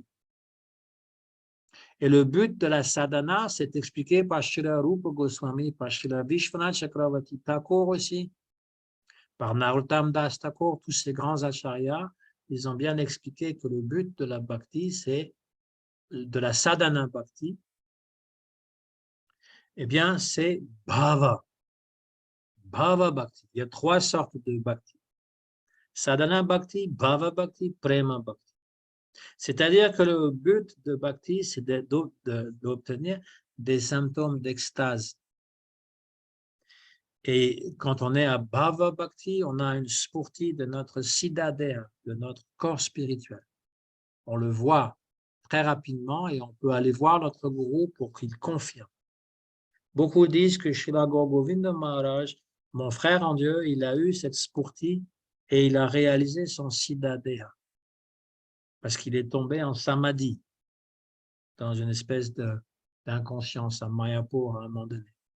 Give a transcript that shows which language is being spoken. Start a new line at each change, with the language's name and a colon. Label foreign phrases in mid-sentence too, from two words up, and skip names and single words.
French: Et le but de la sadhana, c'est expliqué par Srila Rupa Goswami, par Srila Vishwanath Chakravarti Thakur aussi, par Narottam Das Thakur, tous ces grands acharyas, ils ont bien expliqué que le but de la bhakti, c'est de la
Sanskrit: साधन भक्ति,
French: eh bien, c'est bhava.
Sanskrit: भाव भक्ति.
French: Il y a 3 sortes de bhakti.
Sanskrit: साधन भक्ति भाव भक्ति प्रेम भक्ति.
French: C'est-à-dire que le but de bhakti, c'est d'obtenir des symptômes d'extase. Et quand on est à
Sanskrit: भाव भक्ति,
French: on a une spurti de notre siddhadeha, de notre corps spirituel. On le voit très rapidement et on peut aller voir notre gourou pour qu'il confirme. Beaucoup disent que Srila Gaur Govinda Maharaj, mon frère en Dieu, il a eu cette spurti et il a réalisé son siddhadeha parce qu'il est tombé en samadhi, dans une espèce d'inconscience à Mayapur à un moment donné.